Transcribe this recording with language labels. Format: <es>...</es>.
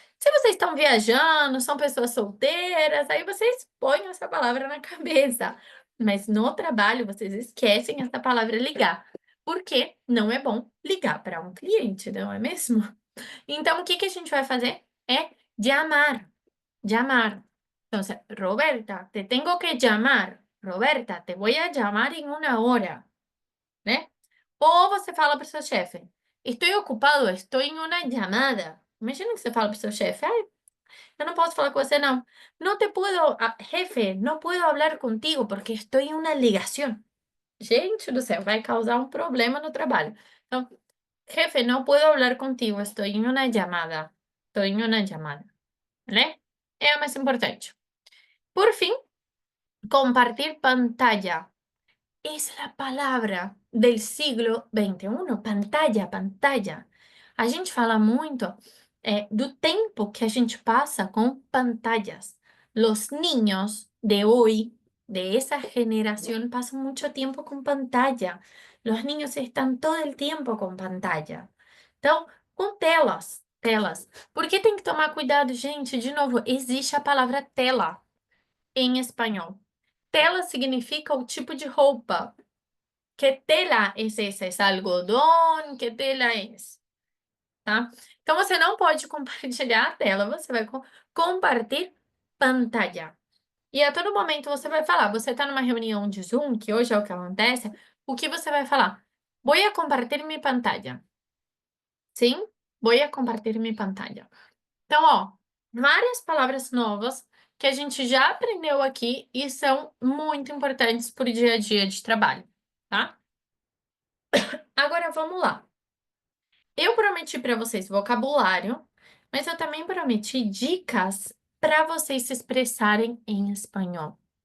<pt>Se vocês estão viajando, são pessoas solteiras, aí vocês põem essa palavra na cabeça. Mas no trabalho, vocês esquecem essa palavra ligar. Porque não é bom ligar para um cliente, não é mesmo? Então, o que a gente vai fazer? É de amar. De amar.</pt> <es>Entonces, Roberta, te tengo que llamar. Roberta, te voy a llamar en una hora, né?</es> <pt>Ou você fala para o seu chefe, estou ocupado, estou em uma chamada. Imagina que você fala para o seu chefe, ai, eu não posso falar com você, não. Não te puedo, jefe, não</pt> <es>puedo hablar contigo</es> <pt>porque estou em uma ligação. Gente do céu, vai causar um problema no trabalho. Então, jefe, não</pt> <es>puedo hablar contigo,</es> <pt>estou em uma chamada. Estou em uma chamada, né? É a mais importante. Por fim, compartir pantalla.</pt> <es>Es la palabra del siglo XXI, pantalla, pantalla.</es> <pt>A gente fala muito do tempo que a gente passa com pantallas.</pt> <es>Los niños de hoy, de esa generación, pasan mucho tiempo con pantalla. Los niños están todo el tiempo com pantalla.</es> <pt>Então, com telas, telas. Por que tem que tomar cuidado, gente? De novo, existe a palavra tela em espanhol. Tela significa o tipo de roupa.</pt> <es>¿Qué tela es esa?</es> <pt>¿Es algodão? Que tela é? Tá? Então, você não pode compartilhar a tela, você vai compartilhar pantalla. E a todo momento você vai falar, você está numa reunião de Zoom, que hoje é o que acontece, o que você vai falar?</pt> <es>Voy a compartir mi pantalla. Sim? Voy a compartir mi pantalla.</es> <pt>Então, ó, várias palavras novas que a gente já aprendeu aqui e são muito importantes para o dia a dia de trabalho, tá? Agora vamos lá. Eu prometi para vocês vocabulário, mas eu também prometi dicas para vocês se expressarem em espanhol.</pt>